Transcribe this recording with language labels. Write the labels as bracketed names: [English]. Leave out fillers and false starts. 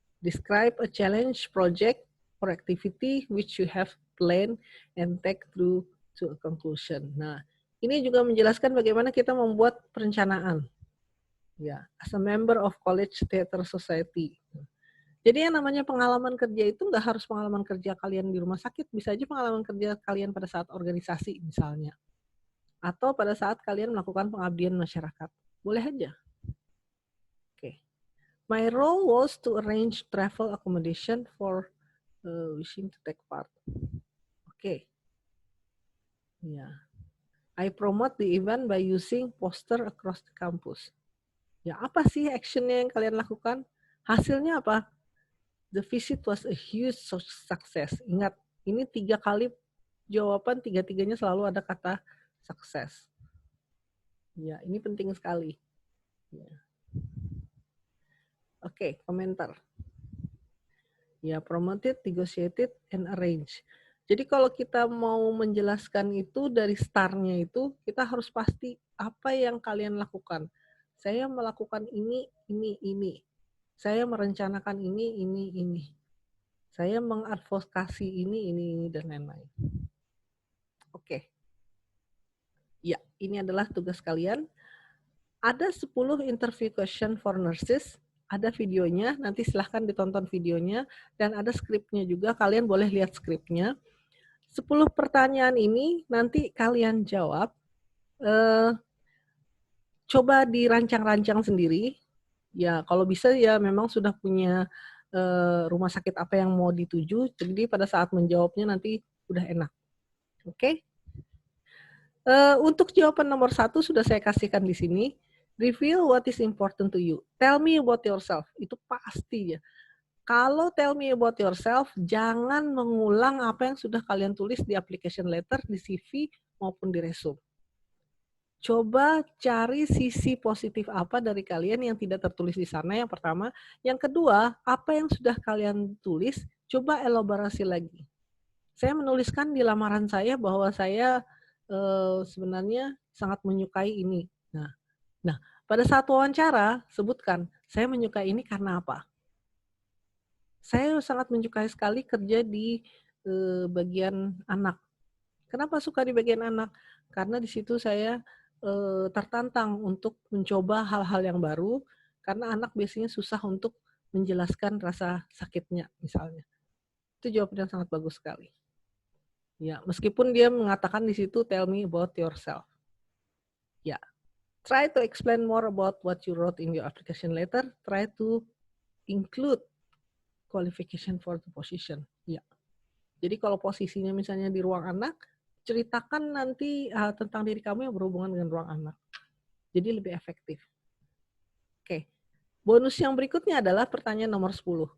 [English] Describe a challenge, project, or activity which you have planned and take through to a conclusion. [Indonesian] Nah, ini juga menjelaskan bagaimana kita membuat perencanaan. [English] Ya, as a member of College Theatre Society. [Indonesian] Jadi yang namanya pengalaman kerja itu nggak harus pengalaman kerja kalian di rumah sakit, bisa aja pengalaman kerja kalian pada saat organisasi misalnya. Atau pada saat kalian melakukan pengabdian masyarakat. Boleh aja. [English] My role was to arrange travel accommodation for wishing to take part. Okay. Yeah. I promote the event by using poster across the campus. [Indonesian] Ya, apa sih actionnya yang kalian lakukan? Hasilnya apa? [English] The visit was a huge success. [Indonesian] Ingat, ini 3 kali jawaban, 3-tiganya selalu ada kata sukses. Ya, ini penting sekali. Ya. Oke, komentar. [English] Ya, promoted, negotiated, and arrange. [Indonesian] Jadi kalau kita mau menjelaskan itu dari start-nya itu, kita harus pasti apa yang kalian lakukan. Saya melakukan ini. Saya merencanakan ini. Saya mengadvokasi ini, dan lain-lain. Oke. Ya, ini adalah tugas kalian. [English] Ada 10 interview question for nurses. [Indonesian] Ada videonya, nanti silahkan ditonton videonya, dan ada skripnya juga, kalian boleh lihat skripnya. 10 pertanyaan ini nanti kalian jawab, coba dirancang-rancang sendiri, ya kalau bisa ya memang sudah punya rumah sakit apa yang mau dituju, jadi pada saat menjawabnya nanti udah enak. Oke? Untuk jawaban nomor 1 sudah saya kasihkan di sini. [English] Reveal what is important to you. Tell me about yourself. [Indonesian] Itu pasti ya. Kalau [English] tell me about yourself, [Indonesian] jangan mengulang apa yang sudah kalian tulis di application letter, di CV, maupun di resume. Coba cari sisi positif apa dari kalian yang tidak tertulis di sana, yang pertama. Yang kedua, apa yang sudah kalian tulis, Coba elaborasi lagi. Saya menuliskan di lamaran saya bahwa saya, sebenarnya sangat menyukai ini. Nah nah, pada saat wawancara sebutkan, "Saya menyukai ini karena apa?" Saya sangat menyukai sekali kerja di, bagian anak. Kenapa suka di bagian anak? Karena di situ saya, tertantang untuk mencoba hal-hal yang baru, karena anak biasanya susah untuk menjelaskan rasa sakitnya misalnya. Itu jawaban yang sangat bagus sekali. Ya, meskipun dia mengatakan di situ, [English] "Tell me about yourself." Ya, try to explain more about what you wrote in your application letter, try to include qualification for the position. [Indonesian] Ya. Jadi kalau posisinya misalnya di ruang anak, ceritakan nanti, tentang diri kamu yang berhubungan dengan ruang anak. Jadi lebih efektif. Oke. Bonus yang berikutnya adalah pertanyaan nomor 10.